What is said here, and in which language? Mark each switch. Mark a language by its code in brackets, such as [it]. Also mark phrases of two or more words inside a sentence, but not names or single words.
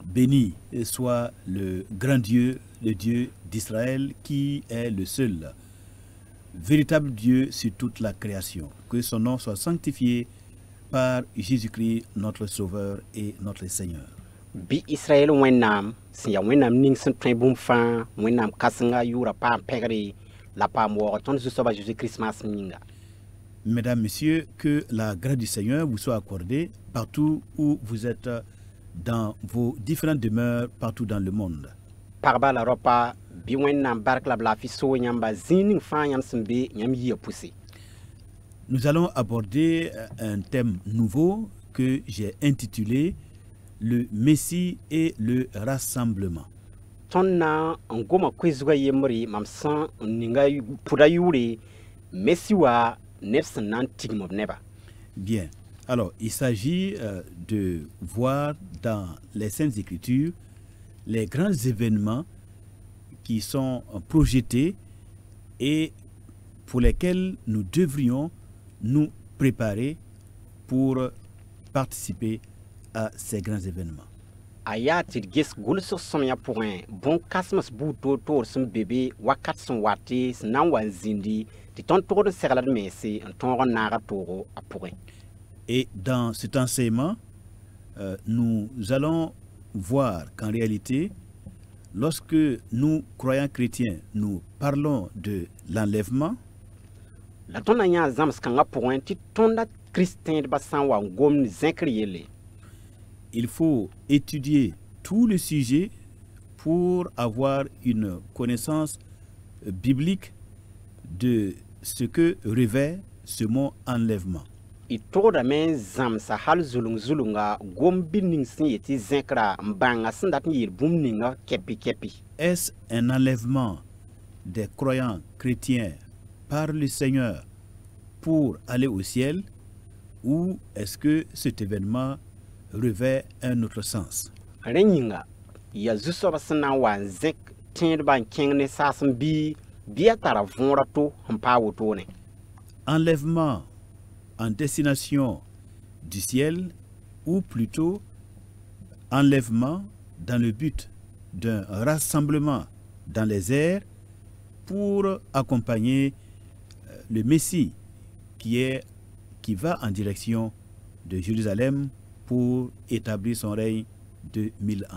[fr] Béni soit le grand Dieu, le Dieu d'Israël, qui est le seul véritable Dieu sur toute la création. Que son nom soit sanctifié par Jésus-Christ, notre Sauveur et notre Seigneur. [mos] Bi Israël wẽnnaam sẽn ya wẽnnaam ning sẽn tõe bũmb fãa wẽnnaam kãsenga yʋʋra paam pɛgre la paam waoog tõnd Zu-soabã Jésus-Christ maasem yĩnga. [fr] Mesdames, Messieurs, que la grâce du Seigneur vous soit accordée partout où vous êtes dans vos différentes demeures, partout dans le monde. [mos] Pagba la ropa bi wẽnnaam bark la b laafɩ soo yãmba zĩig ning fãa yãmb sẽn be yãmb yɩa pʋse. [fr] Nous allons aborder un thème nouveau que j'ai intitulé le Messie et le rassemblement. [mos] Tõnd na n goma koe-zugã yembre mam sẽn n ninga pʋda yʋʋre mesi wa neb sẽn na n tigm b neba. [fr] Bien. Alors, il s'agit de voir dans les Saintes Écritures les grands événements qui sont projetés et pour lesquels nous devrions nous préparer pour participer à ces grands événements. [mos] A yaa tɩ d ges gʋlsg sõmyã pʋgẽ bõn-kãsems buud toor-toor sẽn bebe wakat sẽn wate sẽn na n wa n zĩndi tɩ tõnd togd n segla d mense n tõog n naag toogo a pʋgẽ. [fr] Et dans cet enseignement, nous allons voir qu'en réalité, lorsque nous, croyants chrétiens, nous parlons de l'enlèvement, [mos] La tõnd na yãa zãms kãngã pʋgẽ tɩ tõnda kristẽedbã sã n wa n gomd zẽkr yelle. [fr] il faut étudier tout le sujet pour avoir une connaissance biblique de ce que revêt ce mot enlèvement. [mos] Y togdame n zãmsa hal zulung-zulunga gom bil ning sẽn yetɩ zẽkra n bãnga sẽn dat n yeel bũmb ninga kɛpi-kɛpi. [fr] Est-ce un enlèvement des croyants chrétiens par le Seigneur pour aller au ciel ou est-ce que cet événement revêt un autre sens? [mos] Rẽ yĩnga ya zu-soabã sẽn na n wa n zẽk tẽedbã n kẽng ne saasem bɩ bɩ a tara võora to n paa wotone. [fr] Enlèvement en destination du ciel ou plutôt enlèvement dans le but d'un rassemblement dans les airs pour accompagner le Messie qui va en direction de Jérusalem pour établir son règne de 1000 ans.